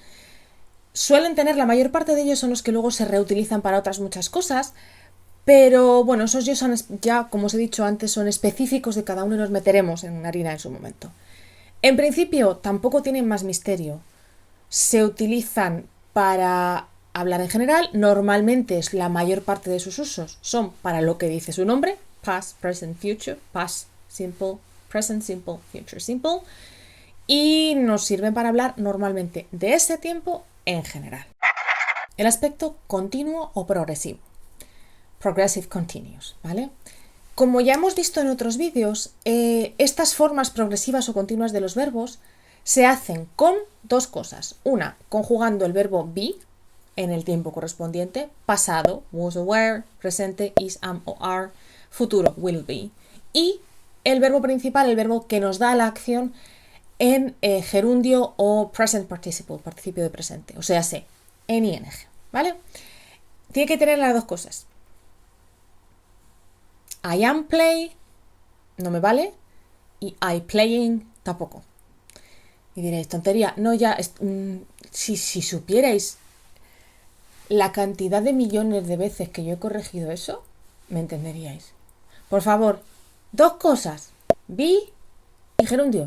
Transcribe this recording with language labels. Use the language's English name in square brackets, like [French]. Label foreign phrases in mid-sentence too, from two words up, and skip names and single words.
[Spanish] Suelen tener, la mayor parte de ellos son los que luego se reutilizan para otras muchas cosas, pero bueno, esos ya, como os he dicho antes, son específicos de cada uno y los meteremos en harina en su momento. En principio, tampoco tienen más misterio. Se utilizan para hablar en general, normalmente es la mayor parte de sus usos son para lo que dice su nombre, [English] past, present, future, past simple, present simple, future simple, [Spanish] y nos sirven para hablar normalmente de ese tiempo en general. El aspecto continuo o progresivo. [English] Progressive continuous, [Spanish] ¿vale? Como ya hemos visto en otros vídeos, estas formas progresivas o continuas de los verbos se hacen con dos cosas. Una, conjugando el verbo be en el tiempo correspondiente, pasado, [English] was or were, presente, is, am o are, futuro, will be, [Spanish] y el verbo principal, el verbo que nos da la acción en gerundio o [English] present participle, [Spanish] participio de presente, o sea, en ing, ¿vale? Tiene que tener las dos cosas. [English] I am play [Spanish] no me vale y [English] I playing [Spanish] tampoco. Y diréis, tontería, no ya, si supierais la cantidad de millones de veces que yo he corregido eso, me entenderíais. Por favor, dos cosas, be y gerundio.